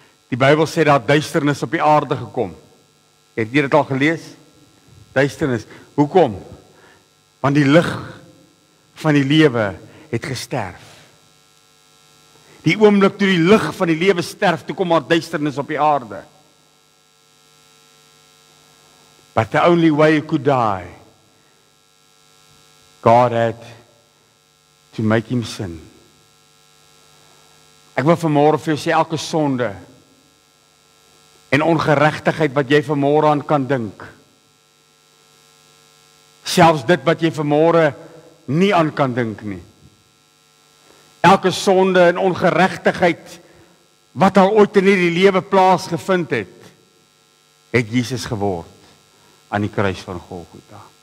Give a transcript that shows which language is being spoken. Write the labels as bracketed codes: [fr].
[af] Die Bybel sê dat duisternis op die aarde gekom. Het jy dit al gelees? Duisternis. Hoekom? Want die lig van die lewe het gesterf. Die oomblik toe die lig van die lewe sterf, toe kom maar duisternis op die aarde. [en] But the only way you could die, God had to make him sin. [af] Ek wil vanmôre vir jou sê, elke sonde en ongeregtigheid wat jy vanmôre aan kan dink, selfs dit wat jy vanmôre nie aan kan dink nie, elke sonde en ongeregtigheid wat al ooit in hierdie lewe plaasgevind het, het Jesus geword aan die kruis van Golgotha.